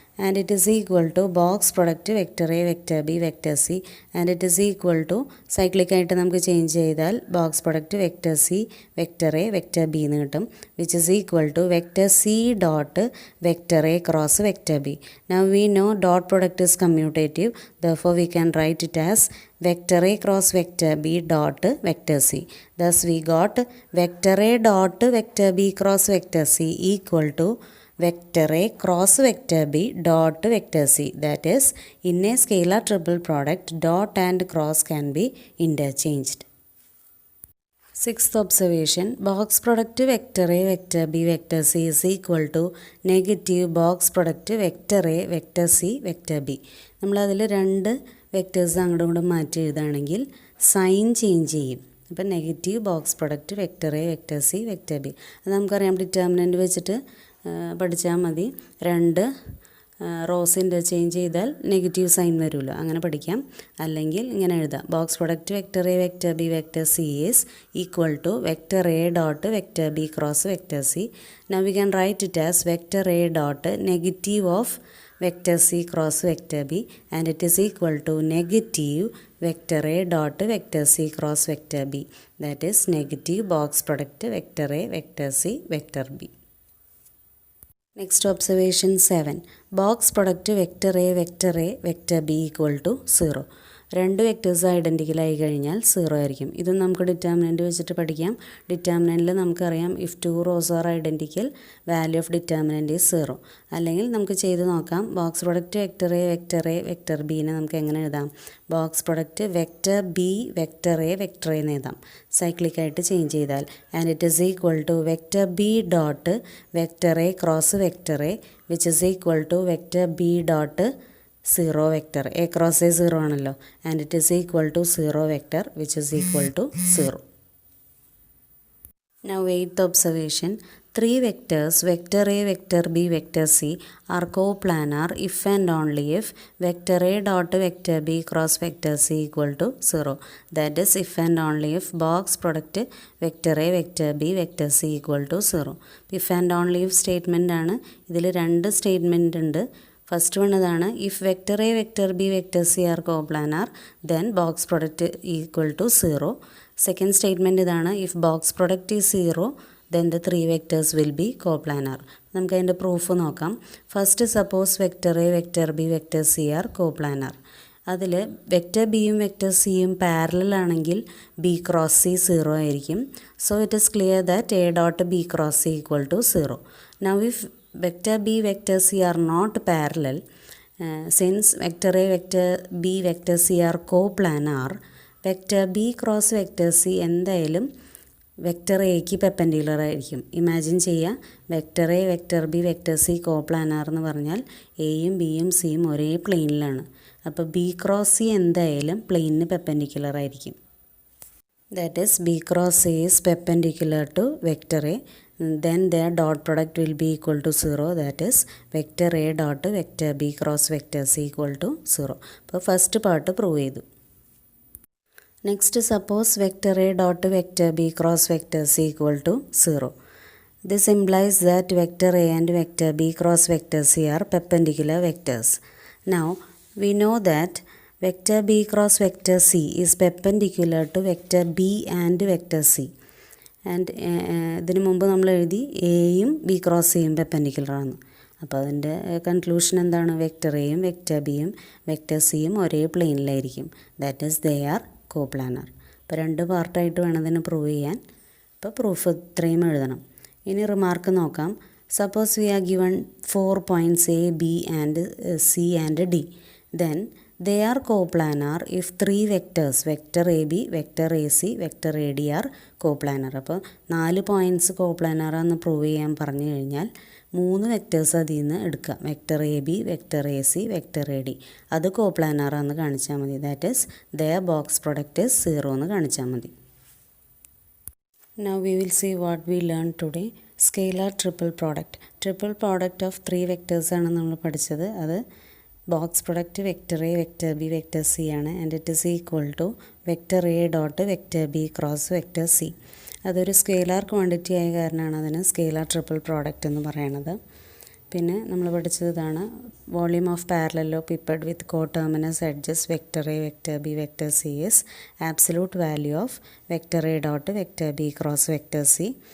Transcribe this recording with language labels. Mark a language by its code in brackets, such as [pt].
[en] and it is equal to box product vector a vector b vector c and it is equal to [ml] സൈക്ലിക്കായിട്ട് നമുക്ക് change ചെയ്താൽ [en] box product vector c vector a vector b [ml] എന്ന് കിട്ടും, [en] Which is equal to vector c dot vector a cross vector b. Now we know dot product is commutative, therefore we can write it as vector a cross vector b dot vector c. Thus we got vector a dot vector b cross vector c equal to vector a cross vector b dot vector c. That is, in a scalar triple product dot and cross can be interchanged. Sixth observation, box product vector a vector b vector c is equal to negative box product vector a vector c vector b. [ml] നമ്മളതിൽ രണ്ട് vectors അങ്ങോട്ടും ഇങ്ങോട്ടും മാറ്റി എഴുതുകയാണെങ്കിൽ sign change ചെയ്യും. അപ്പം [en] Negative box product vector a vector c vector b. [ml] അത് നമുക്കറിയാം ഡിറ്റർമിനൻ്റ് വെച്ചിട്ട് പഠിച്ചാൽ മതി. രണ്ട് റോസ് ഇൻ്റർചേഞ്ച് ചെയ്താൽ നെഗറ്റീവ് സൈൻ വരുമല്ലോ, അങ്ങനെ പഠിക്കാം. അല്ലെങ്കിൽ ഇങ്ങനെ എഴുതാം, [en] Box product vector a vector b vector c is equal to vector a dot vector b cross vector c. Now we can write it as vector a dot negative of vector c cross vector b and it is equal to negative vector a dot vector c cross vector b. That is negative box product vector a vector c vector b. Next observation 7. Box product vector a vector b equal to 0. [ml] രണ്ട് vectors identical ആയി കഴിഞ്ഞാൽ 0 ആയിരിക്കും. ഇതും നമുക്ക് determinant വെച്ചിട്ട് പഠിക്കാം. ഡിറ്റർമിനൻറ്റിൽ നമുക്കറിയാം [en] If two rows are identical value of determinant is 0. [ml] അല്ലെങ്കിൽ നമുക്ക് ചെയ്ത് നോക്കാം. Box product vector A vector ബീനെ നമുക്ക് എങ്ങനെ എഴുതാം? Box product vector B vector A എന്ന് എഴുതാം, സൈക്ലിക്കായിട്ട് ചേഞ്ച് ചെയ്താൽ. [en] and it is equal to vector b dot vector a cross vector a which is equal to vector b dot 0 vector a cross a [ml] 0 ആണല്ലോ, [en] And it is equal to 0 vector which is equal to 0. Now eighth observation, three vectors vector a vector b vector c are coplanar if and only if vector a dot vector b cross vector c equal to 0. That is, if and only if box product vector a vector b vector c equal to 0. If and only if statement [ml] ആണ്. ഇതിൽ രണ്ട് statement ഉണ്ട്. [en] first one [ml] ഇതാണ്, [en] If vector a vector b vector c are coplanar then box product equal to 0. Second statement [ml] ഇതാണ്, [en] If box product is 0 then the three vectors will be coplanar. [ml] നമുക്ക് അതിൻ്റെ proof നോക്കാം. [en] First suppose vector a vector b vector c are coplanar. [ml] അതിൽ vector ബിയും vector സിയും parallel ആണെങ്കിൽ B cross C 0 ആയിരിക്കും. [en] So it is clear that a dot b cross c equal to 0. Now if vector b vector c are not parallel, since vector a vector b vector c are coplanar, vector b cross vector c [ml] എന്തായാലും vector എക്ക് perpendicular ആയിരിക്കും. Imagine ചെയ്യുക, vector A vector B vector C coplanar എന്ന് പറഞ്ഞാൽ എയും ബിയും സിയും ഒരേ പ്ലെയിനിലാണ്. അപ്പോൾ ബി ക്രോസ് സി എന്തായാലും പ്ലെയിനിന് പെർപെൻഡിക്കുലർ ആയിരിക്കും. [en] That is b cross c is perpendicular to vector a, then their dot product will be equal to 0, that is vector A dot vector B cross vector C equal to 0. [ml] അപ്പോൾ first part prove ചെയ്തു. [en] Next suppose vector A dot vector B cross vector C equal to 0. This implies that vector A and vector B cross vector C are perpendicular vectors. Now we know that vector B cross vector C is perpendicular to vector B and vector C. [ml] And ഇതിനു മുമ്പ് നമ്മൾ എഴുതി എയും B cross സിയും പെർപെൻഡിക്കുലറാണ്. അപ്പോൾ അതിൻ്റെ conclusion എന്താണ്? Vector എയും വെക്റ്റർ ബിയും വെക്റ്റർ സിയും ഒരേ പ്ലെയിനിലായിരിക്കും. [en] That is they are coplanar. [ml] അപ്പോൾ 2 പാർട്ടായിട്ട് വേണം ഇതിന് പ്രൂവ് ചെയ്യാൻ. അപ്പോൾ പ്രൂഫ് ഇത്രയും എഴുതണം. ഇനി റിമാർക്ക് നോക്കാം. [en] Suppose we are given 4 points A B and C and D. Then they are coplanar if 3 vectors vector AB, vector AC, vector AD are coplanar. [ml] അപ്പോൾ 4 പോയിൻറ്റ്സ് കോപ്ലാനാർ എന്ന് പ്രൂവ് ചെയ്യാൻ പറഞ്ഞു കഴിഞ്ഞാൽ 3 വെക്റ്റേഴ്സ് അതിൽ നിന്ന് എടുക്കുക. Vector A B, vector A C, vector A D. അത് കോപ്ലാനാറാന്ന് കാണിച്ചാൽ മതി. [en] that is their box product is 0 [ml] എന്ന് കാണിച്ചാൽ മതി. [en] Now we will see what we learned today. Scalar triple product. Triple product of 3 vectors [ml] ആണ് നമ്മൾ പഠിച്ചത്. [en] അത് box product vector A vector B vector C [ml] ആണ്. [en] And it is equal to vector A dot vector B cross vector C. [ml] അതൊരു scalar quantity ആയ കാരണമാണ് അതിന് scalar triple product എന്ന് പറയുന്നത്. [en] പിന്നെ നമ്മൾ പഠിച്ചത് ഇതാണ്: volume of parallelepiped with coterminous edges vector A vector B vector C is absolute value of vector A dot vector B cross vector C.